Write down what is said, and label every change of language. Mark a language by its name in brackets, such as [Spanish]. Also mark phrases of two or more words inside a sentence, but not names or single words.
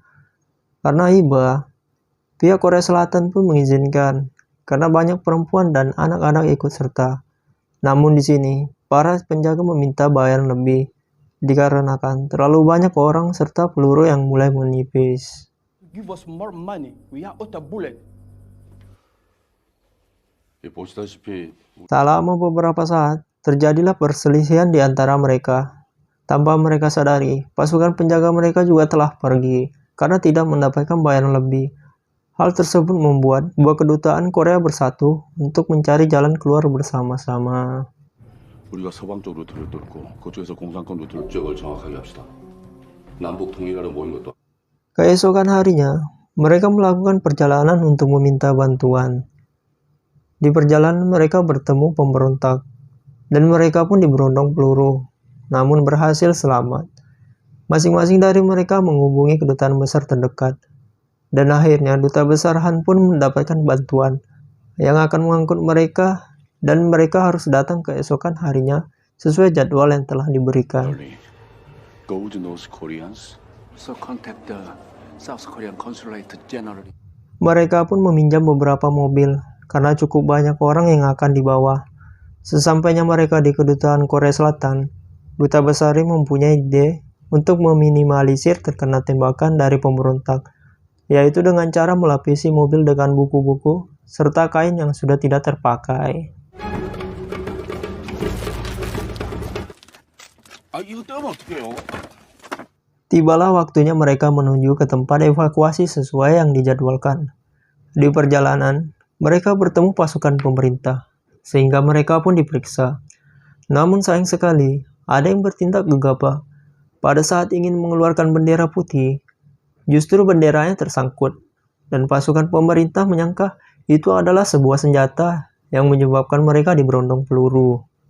[Indonesian] Karena iba, pihak Korea Selatan pun mengizinkan karena banyak perempuan dan anak-anak ikut serta. Namun di sini, para penjaga meminta bayaran lebih dikarenakan terlalu banyak orang serta peluru yang mulai menipis. [English] Give us more money. We are out of bullet. [Korean] 보시다시피 [Indonesian] Tak lama beberapa saat, terjadilah perselisihan di antara mereka. Tanpa mereka sadari, pasukan penjaga mereka juga telah pergi karena tidak mendapatkan bayaran lebih. Hal tersebut membuat dua kedutaan Korea bersatu untuk mencari jalan keluar bersama-sama. [Korean] 우리가 서방쪽 루트를 뚫고 그쪽에서 공산권 루트를 지역을 정확하게 합시다. 남북 통일하러 모인 것도 [Indonesian] Keesokan harinya, mereka melakukan perjalanan untuk meminta bantuan. Di perjalanan mereka bertemu pemberontak, dan mereka pun diberondong peluru, namun berhasil selamat. Masing-masing dari mereka menghubungi kedutaan besar terdekat, dan akhirnya duta besar Han pun mendapatkan bantuan yang akan mengangkut mereka, dan mereka harus datang keesokan harinya sesuai jadwal yang telah diberikan. [English] Go to North Koreans. So contact the South Korean Consulate General. [Indonesian] Mereka pun meminjam beberapa mobil karena cukup banyak orang yang akan dibawa. Sesampainya mereka di kedutaan Korea Selatan, Duta Besar Rim mempunyai ide untuk meminimalisir terkena tembakan dari pemberontak, yaitu dengan cara melapisi mobil dengan buku-buku serta kain yang sudah tidak terpakai. [Korean] 이거 떼면 어떡해요? [Indonesian] Tibalah waktunya mereka menuju ke tempat evakuasi sesuai yang dijadwalkan. Di perjalanan, mereka bertemu pasukan pemerintah, sehingga mereka pun diperiksa. Namun sayang sekali, ada yang bertindak gegabah. Pada saat ingin mengeluarkan bendera putih, justru benderanya tersangkut, dan pasukan pemerintah menyangka itu adalah sebuah senjata yang menyebabkan mereka diberondong peluru.